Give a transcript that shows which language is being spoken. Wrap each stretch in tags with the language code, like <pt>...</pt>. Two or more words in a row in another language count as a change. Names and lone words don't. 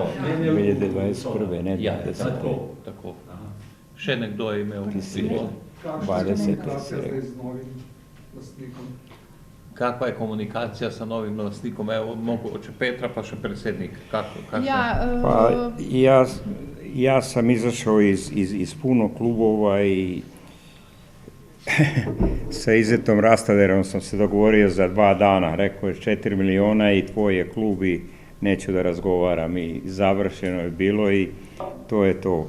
<sl>2021, ne 20. Tako. Še nekdo je imel upnikov? Kakšna je komunikacija zdaj z novim lastnikom?</sl> <sr>Kakva je komunikacija sa novim lastnikom?</sr> <sl>Evo, mogoče Petra pa še predsednik.</sl> <sr>Ja sam izašao iz puno klubova i sa Izetom Rastaderom sam se dogovorio za 2 dana. Rekao je 4 miliona i tvoj je klub i neću da razgovaram. I završeno je bilo i to je to.</sr>